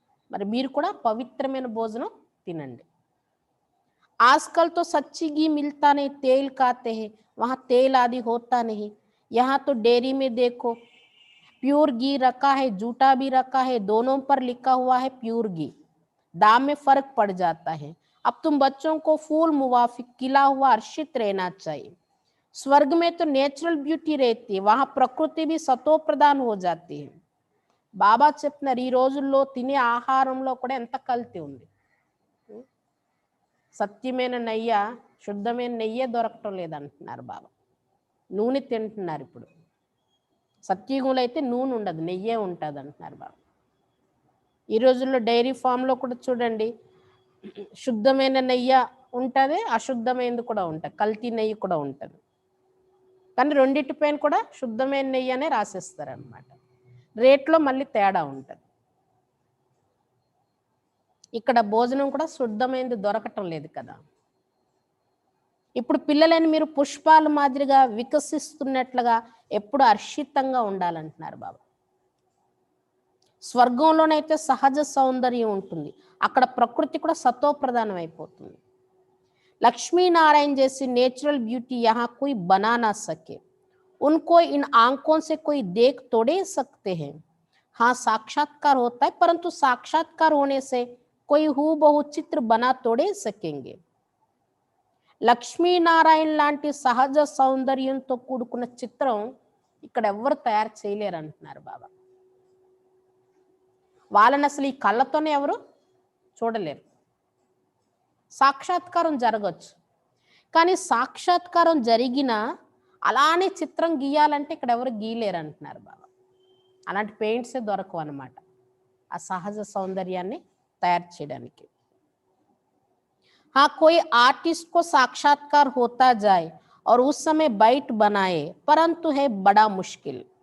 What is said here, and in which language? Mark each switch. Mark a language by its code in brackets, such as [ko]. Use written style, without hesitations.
[te] మరి మీరు కూడా పవిత్రమైన భోజనం తినండి. [hi] आजकल तो सच्ची घी मिलता नहीं, तेल खाते हैं, वहाँ तेल आदि होता नहीं. यहाँ तो डेयरी में देखो प्योर घी रखा है, झूठा भी रखा है, दोनों पर लिखा हुआ है प्योर घी. दाम में फर्क पड़ जाता है. अब तुम बच्चों को फूल मुवाफिक खिला हुआ हर्षित रहना चाहिए. स्वर्ग में तो नेचुरल ब्यूटी रहती है, वहाँ प्रकृति भी सतो प्रदान हो जाती है. [te] బాబా చెప్తున్నారు, ఈ రోజుల్లో తినే ఆహారంలో కూడా ఎంత కల్తీ ఉంది. సత్యమైన నెయ్య, శుద్ధమైన నెయ్యే దొరకటం లేదంటున్నారు బాబా. నూనె తింటున్నారు ఇప్పుడు. సత్యగుణలో అయితే నూనె ఉండదు, నెయ్యే ఉంటుంది అంటున్నారు బాబా. ఈ రోజుల్లో డైరీ ఫామ్లో కూడా చూడండి, శుద్ధమైన నెయ్యి ఉంటుంది, అశుద్ధమైనది కూడా ఉంటుంది, కల్తీ నెయ్యి కూడా ఉంటుంది. కానీ రెండింటిపైన కూడా శుద్ధమైన నెయ్యి అనే రాసేస్తారనమాట. రేట్లో మళ్ళీ తేడా ఉంటుంది. ఇక్కడ భోజనం కూడా శుద్ధమైనది దొరకటం లేదు కదా. ఇప్పుడు పిల్లలని మీరు పుష్పాల మాదిరిగా వికసిస్తున్నట్లుగా ఎప్పుడు హర్షితంగా ఉండాలంటున్నారు బాబా. స్వర్గంలోనైతే సహజ సౌందర్యం ఉంటుంది, అక్కడ ప్రకృతి కూడా సతోప్రధానం అయిపోతుంది. [hi] लक्ष्मीनारायण जैसी नेचुरल ब्यूटी यहाँ कोई बना ना सके, उनको इन आंखों से कोई देख तोड़े सकते हैं. हाँ, साक्षात्कार होता है, परंतु साक्षात्कार होने से कोई हूबहू चित्र बना तोड़े सकेंगे. [te] లక్ష్మీనారాయణ లాంటి సహజ సౌందర్యంతో కూడుకున్న చిత్రం ఇక్కడ ఎవరు తయారు చేయలేరు అంటున్నారు బాబా. వాళ్ళని అసలు ఈ కళ్ళతోనే ఎవరు చూడలేరు. సాక్షాత్కారం జరగచ్చు, కానీ సాక్షాత్కారం జరిగినా అలానే చిత్రం గీయాలంటే ఇక్కడ ఎవరు గీయలేరు అంటున్నారు బాబా. అలాంటి పెయింట్సే దొరకవు అన్నమాట ఆ సహజ సౌందర్యాన్ని తయారు చేయడానికి. [hi] हाँ, कोई आर्टिस्ट को साक्षात्कार होता जाए और उस समय बाइट बनाए, परंतु है बड़ा मुश्किल.